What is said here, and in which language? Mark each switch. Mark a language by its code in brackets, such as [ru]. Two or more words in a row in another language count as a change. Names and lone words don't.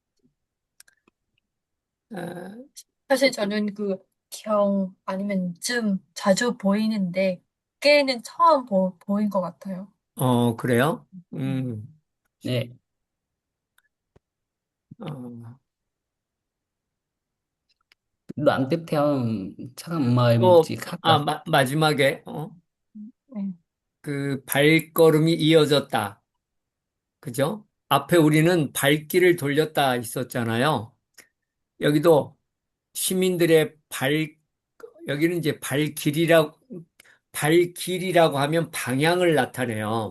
[ko] 어, 사실 저는 그 경 아니면 쯤 자주 보이는데 깨는 처음 보인 것 같아요. 그래요? 네. 어, [vi] Đoạn tiếp theo chắc là mời [ko] 또, [vi] chị Khắc ạ. [ko] 마지막에, 네. 그 발걸음이 이어졌다. 그죠? 앞에 우리는 발길을 돌렸다 있었잖아요. 여기도 시민들의 여기는 이제 발길이라고 하면 방향을 나타내요.